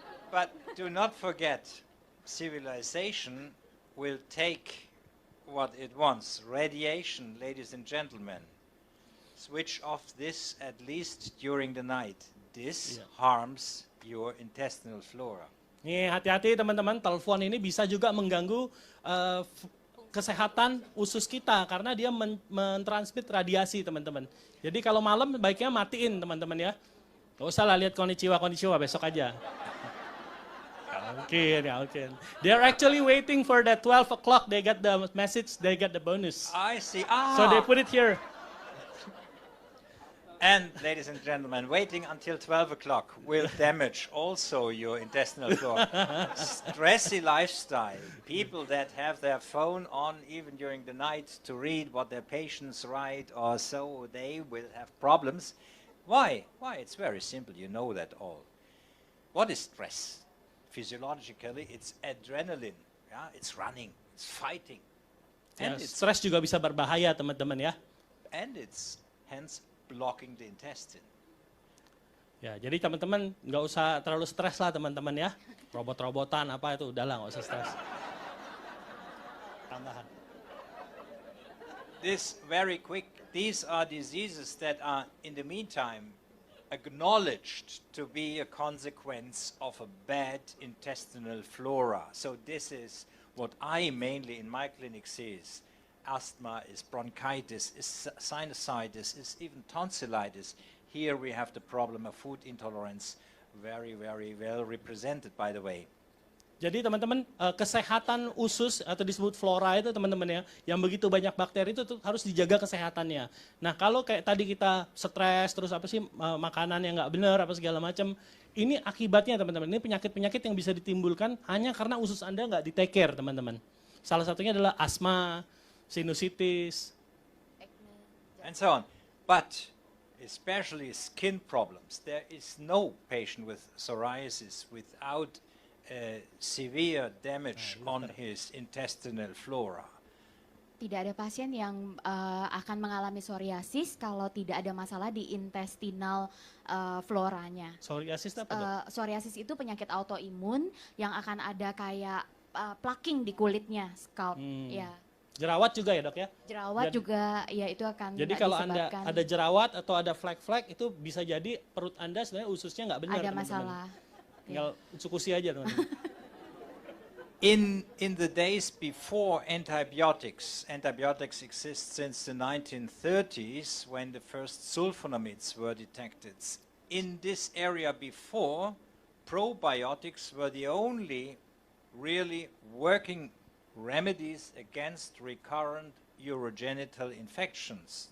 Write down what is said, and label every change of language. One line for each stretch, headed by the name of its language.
English: But do not forget, civilization will take what it wants. Radiation, ladies and gentlemen. Switch off this at least during the night. This harms your intestinal flora.
Indonesian: Nih, hati-hati teman-teman, telepon ini bisa juga mengganggu kesehatan usus kita karena dia mentransmit radiasi, teman-teman. Jadi kalau malam baiknya matiin, teman-teman ya. Gak usah lah lihat konnichiwa besok aja. Okay.
English: They're actually waiting for that 12 o'clock. They got the message, they got the bonus. I see. So they put it here. And, ladies and gentlemen, waiting until 12 o'clock will damage also your intestinal flora. Stressy lifestyle, people that have their phone on even during the night to read what their patients write or so, they will have problems. Why? It's very simple, you know that all. What is stress? Physiologically, it's adrenaline. Yeah? It's running, it's fighting. And
Indonesian: Stres juga bisa berbahaya, teman-teman ya.
English: And it's hence blocking the intestine.
Indonesian: Ya, jadi teman-teman nggak usah terlalu stres lah teman-teman ya. Robot-robotan apa itu udahlah nggak usah stres. Tambahan.
English: This very quick, these are diseases that are in the meantime acknowledged to be a consequence of a bad intestinal flora. So this is what I mainly in my clinic see is asthma, is bronchitis, is sinusitis, is even tonsillitis. Here we have the problem of food intolerance, very well represented by the way.
Indonesian: Jadi teman-teman, kesehatan usus atau disebut flora itu teman-teman ya, yang begitu banyak bakteri itu harus dijaga kesehatannya. Nah kalau kayak tadi kita stres, terus makanan yang nggak benar, segala macam, ini akibatnya teman-teman, ini penyakit-penyakit yang bisa ditimbulkan hanya karena usus Anda nggak di
English: take care
Indonesian: teman-teman. Salah satunya adalah asma, sinusitis,
English: and so on. But especially skin problems. There is no patient with psoriasis without severe damage on his intestinal flora.
Indonesian: Tidak ada pasien yang akan mengalami psoriasis kalau tidak ada masalah di intestinal floranya. Psoriasis apa dok? Psoriasis itu penyakit autoimun yang akan ada kayak plaking di kulitnya, scalp. Ya. Jerawat juga ya dok ya? Jerawat juga ya itu akan jadi kalau Anda ada jerawat atau ada flek-flek itu bisa jadi perut Anda sebenarnya ususnya nggak benar. Ada masalah. Tinggal Utsukushhii aja teman-teman.
English: In the days before antibiotics exist since the 1930s when the first sulfonamides were detected. In this area before, probiotics were the only really working remedies against recurrent urogenital infections.